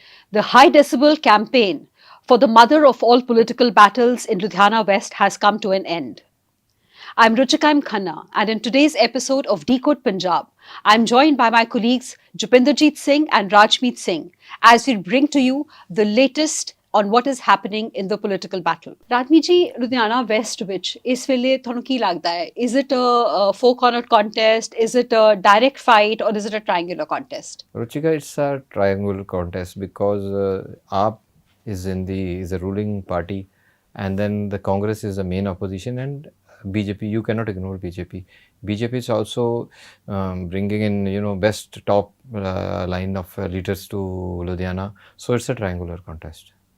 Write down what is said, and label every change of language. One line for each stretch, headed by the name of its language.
English: The high decibel campaign for the mother of all political battles in Ludhiana West has come to an end. I'm Ruchika M. Khanna, and in today's episode of Decode Punjab, I'm joined by my colleagues Jupinderjeet Singh and Rajmeet Singh as we bring to you the latest on what is happening in the political battle.
Punjabi: Rajmeet ji, Ludhiana West ਵਿੱਚ ਇਸ ਵੇਲੇ ਤੁਹਾਨੂੰ ਕੀ ਲੱਗਦਾ ਹੈ?
English: Is it a four-cornered contest? Is it a direct fight or is it a triangular contest? Ruchika, it's a triangular contest because AAP is a ruling party, and then the Congress is the main opposition, and BJP. You cannot ignore BJP. BJP is also bringing in best top line of leaders to Ludhiana, so it's a triangular contest.